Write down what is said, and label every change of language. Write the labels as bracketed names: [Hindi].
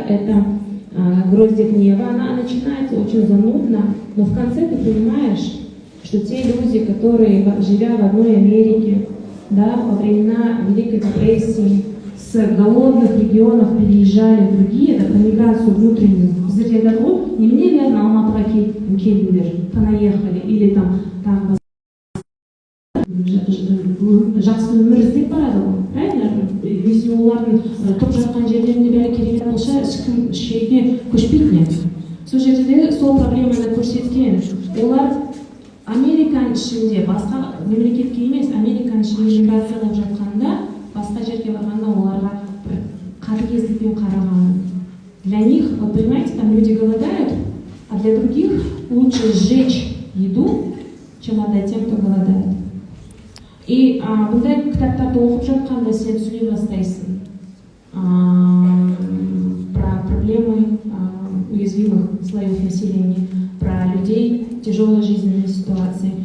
[Russian] Это «Гроздья гнева». Она начинается очень занудно, но в конце ты понимаешь, что те люди, которые, живя в одной Америке, да, во времена Великой депрессии, с голодных регионов переезжали в другие, это про миграцию внутреннюю. Не мне верно, [Kazakh] Алматыға келдіңдер, [Russian] понаехали, или там [Kazakh] жақсы өмір іздеп барады ғой, [Russian] правильно? Если [Kazakh] олардың тұрып жатқан жерлерінде бәрі керемет болса, ешкім шетіне көшпейтін еді. Сол жерде сол проблеманы көрсеткен. Олар Американың ішінде, басқа мемлекетке емес, Американың ішінде миграциялап жатқанда, басқа жерге барғанда оларға қатыгездікпен қараған. [Russian] Для них, вы понимаете, там люди голодают, а для других лучше сжечь еду, чем отдать тем, кто голодает. [Kazakh] И бұндай кітаптарды оқып жатқанда сен сөйлей бастайсың [Russian] про проблемы уязвимых слоев населения, про людей в тяжелой жизненной ситуации.